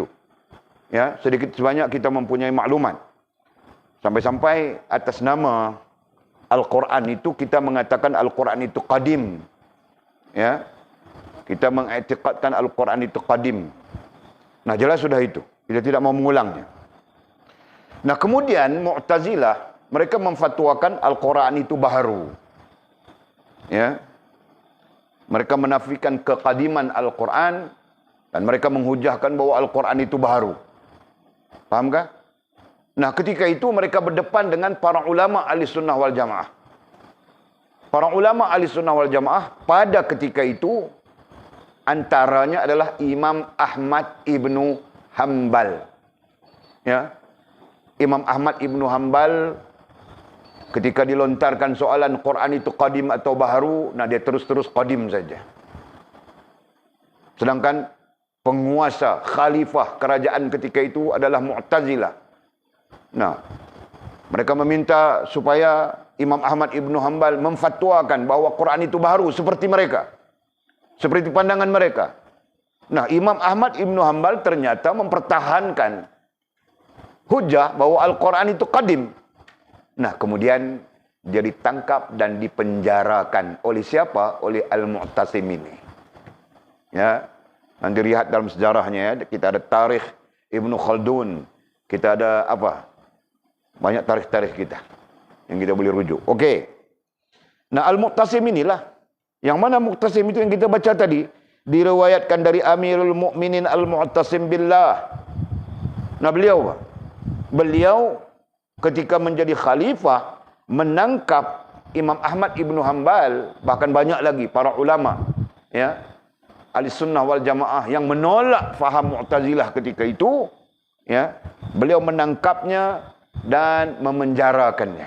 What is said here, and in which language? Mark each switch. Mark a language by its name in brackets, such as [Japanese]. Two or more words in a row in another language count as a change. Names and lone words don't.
[Malay] Ya, sedikit sebanyak kita mempunyai maklumat. Sampai-sampai atas nama Al-Quran itu kita mengatakan Al-Quran itu qadim. Ya, kita mengiktikadkan Al-Quran itu qadim. Nah, jelas sudah itu. Kita tidak mau mengulangnya. Nah, kemudian Mu'tazilah mereka memfatwakan Al-Quran itu baharu. Ya. Mereka menafikan kekadiman Al-Quran dan mereka menghujahkan bahawa Al-Quran itu baharu. Fahamkah? Nah, ketika itu mereka berdepan dengan para ulama ahli sunnah wal jamaah. Para ulama ahli sunnah wal jamaah pada ketika itu antaranya adalah Imam Ahmad ibnu Hanbal. Ya. Imam Ahmad ibnu Hanbal ketika dilontarkan soalan Quran itu qadim atau baharu, nah dia terus-terus qadim saja. Sedangkan penguasa, khalifah kerajaan ketika itu adalah Mu'tazilah. Nah, mereka meminta supaya Imam Ahmad ibnu Hanbal memfatwakan bahawa Quran itu baharu seperti mereka. Seperti pandangan mereka. Nah, Imam Ahmad ibnu Hanbal ternyata mempertahankan hujah bahawa Al-Quran itu qadim. Nah, kemudian dia ditangkap dan dipenjarakan oleh siapa? Oleh Al-Mu'tasim ini. Ya, nanti lihat dalam sejarahnya ya, kita ada tarikh Ibnu Khaldun, kita ada apa? Banyak tarikh-tarikh kita yang kita boleh rujuk. Okey. Nah, Al-Mu'tasim inilah yang mana Mu'tasim itu yang kita baca tadi diriwayatkan dari Amirul Mukminin Al-Mu'tasim billah. Nah, beliau ketika menjadi khalifah menangkap Imam Ahmad ibnu Hanbal, bahkan banyak lagi para ulama ya ahli sunnah wal jamaah yang menolak faham Mu'tazilah ketika itu, ya, beliau menangkapnya dan memenjarakannya.